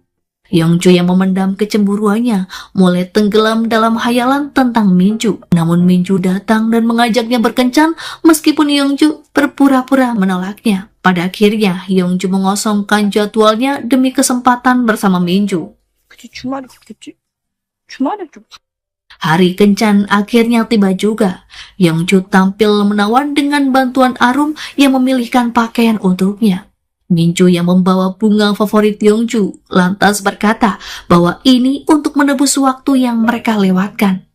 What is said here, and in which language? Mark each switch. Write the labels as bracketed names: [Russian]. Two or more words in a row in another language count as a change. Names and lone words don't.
[Indonesian] Yongju yang memendam kecemburuannya mulai tenggelam dalam hayalan tentang Minju. Namun Minju datang dan mengajaknya berkencan meskipun Yongju berpura-pura menolaknya. Pada akhirnya Yongju mengosongkan jadwalnya demi kesempatan bersama Minju. [Korean] 주말에 좋겠지? 주말에 좀. [Indonesian] Hari kencan akhirnya tiba juga. Yongju tampil menawan dengan bantuan Arum yang memilihkan pakaian untuknya. Minju yang membawa bunga favorit Yongju lantas berkata bahwa ini untuk menebus waktu yang mereka lewatkan.